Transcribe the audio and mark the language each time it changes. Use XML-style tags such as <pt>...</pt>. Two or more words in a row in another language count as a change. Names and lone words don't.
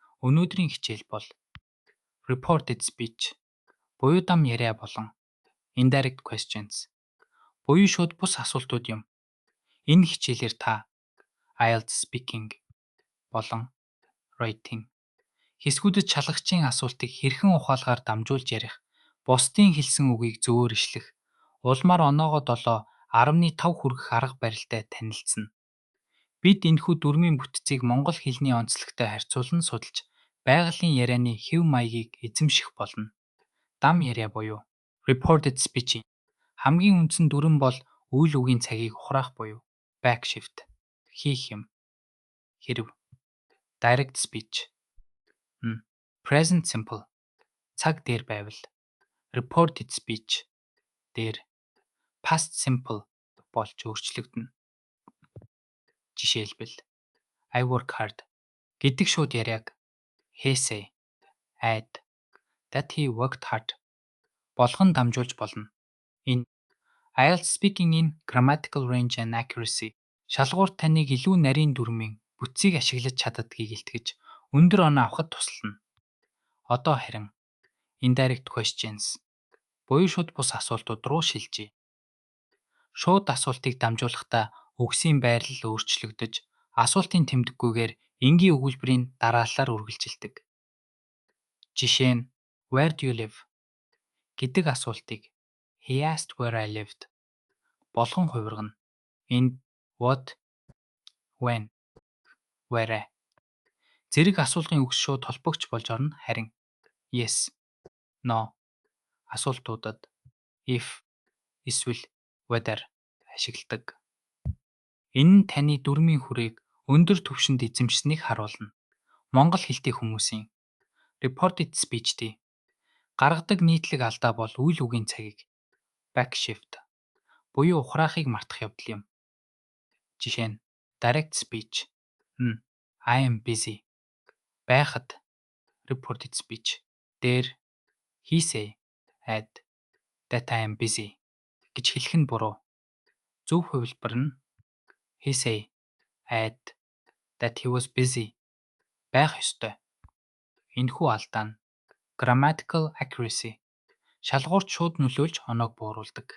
<mn>Өнөөдрийн хичээл бол</mn> <en>reported speech,</en> <mn>буюу дам яриа болон</mn> <en>indirect questions,</en> <mn>буюу шууд бус асуултууд юм. Энэ хичээлээр та</mn> <en>IELTS speaking</en> <mn>болон writing хэсгүүдэд шалгагчийн асуултыг хэрхэн ухаалгаар дамжуулж ярих, бусдын хэлсэн үгийг зөвөр ишлэх, улмаар оноогоо 7, 10-5 хүргэх арга барилтай танилцсан. Бид энэхүү дүрмийн бүтцийг монгол хэлний онцлогтой харьцуулан судалж, байгалийн ярианы хэв маягийг эзэмших болно. Дам яриа буюу</mn> <en>reported speech</en> <mn>хамгийн үндсэн дүрэн бол үйл үгийн цагийг ухраах буюу backshift хийх юм. Хэрв</mn> <en>direct speech present simple</en> <mn>цаг дээр байвал</mn> <en>reported speech</en> <mn>дээр</mn> <en>past simple</en> <mn>болж өөрчлөгдөнө. Жишээлбэл</mn> <en>I work hard</en> <mn>гэдэг шууд яриаг</mn> <en>he say, add that he worked hard</en> <mn>болгон дамжуулж болно. Энэ</mn> <en>IELTS speaking-</en> <mn>ийн</mn> <en>grammatical range and accuracy</en> <mn>шалгуурт таныг илүү нарийн дүрмийн бүтцийг ашиглаж чаддгийг илтгэж өндөр оноо авахд туслана. Одоо харин</mn> <en>indirect questions</en> <mn>буюу шууд бус асуултууд руу шилжье. Шууд асуултыг дамжуулахдаа үгсийн байрлал өөрчлөгдөж, асуултын тэмдэггүйгээр энгийн өгүүлбэрийн дараалалаар үргэлжилдэг. Жишээ нь</mn> <en>Where do you live</en> <mn>гэдэг асуултыг</mn> <en>He asked where I lived</en> <mn>болгон хувиргана. Энд</mn> <en>what, when, where</en> <mn>зэрэг асуулгын үгс шууд холбогч болж орно, харин</mn> <en>yes, no</en> <mn>асуултуудад if, эсвэл whether ашигладаг. Энэ нь таны дүрмийн хүрээг өндөр түвшинд эзэмшсэнийг харуулна. Монгол хэлтэй хүмүүсийн</mn> <en>reported speech-</en> <mn>тэй гаргадаг нийтлэг алдаа бол үйл үгийн цагийг backshift буюу ухраахыг мартах явдал юм. Жишээ нь</mn> <en>direct speech I am busy</en> <mn>байхад</mn> <en>reported speech</en> <mn>дээр</mn> <en>he say, add that I am busy</en> <mn>гэж хэлэх нь буруу. Зөв хувилбар нь</mn> <en>he say, add that he was busy</en> <mn>байх ёстой. Энэхүү алдаа нь</mn> <en>grammatical accuracy</en> <mn>шалгуурт шууд нөлөөлж оноог бууруулдаг.</mn>